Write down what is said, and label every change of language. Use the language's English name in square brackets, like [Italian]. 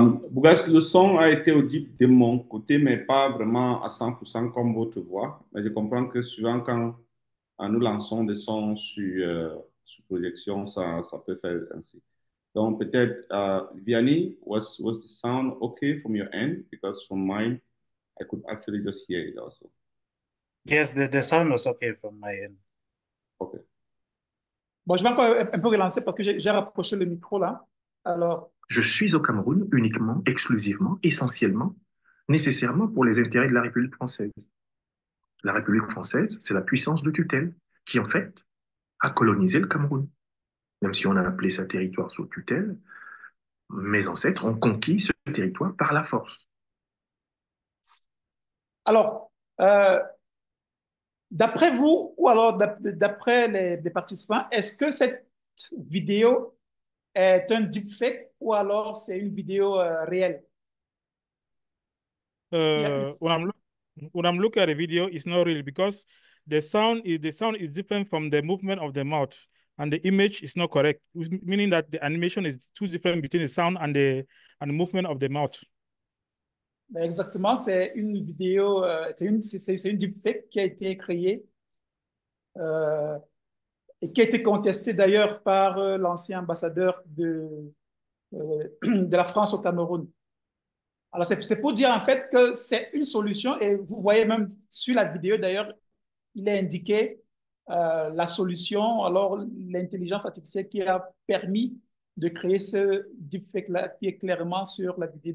[French] Bougas, le son a été audible de mon côté, mais pas vraiment à 100% comme votre voix. Mais je comprends que souvent, quand nous lançons des sons sur projection, ça peut faire ainsi. Donc, peut-être, [English] Vianney, was the sound okay from your end? Because from mine, I could actually just hear it also. Yes, the sound was okay from my end. Okay. [French] Bon, je vais encore un peu relancer parce que j'ai rapproché le micro là. Alors, Je suis au Cameroun uniquement, exclusivement, essentiellement, nécessairement pour les intérêts de la République française. La République française, c'est la puissance de tutelle qui, en fait, a colonisé le Cameroun. Même si on a appelé ça territoire sous tutelle, mes ancêtres ont conquis ce territoire par la force. alors d'après vous ou alors d'après les participants, est-ce que cette vidéo est un deepfake ou alors c'est une vidéo réelle? [English] When I'm looking at the video, it's not real because the sound is different from the movement of the mouth, and the image is not correct, meaning that the animation is too different between the sound and the movement of the mouth. [French] Ben, exactement, c'est une vidéo, c'est une deepfake qui a été créée euh, et qui a été contestée d'ailleurs par l'ancien ambassadeur de la France au Cameroun. Alors, c'est pour dire en fait que c'est une solution et vous voyez même sur la vidéo d'ailleurs, il est indiqué la solution, alors l'intelligence artificielle qui a permis de créer ce deepfake-là qui est clairement sur la vidéo.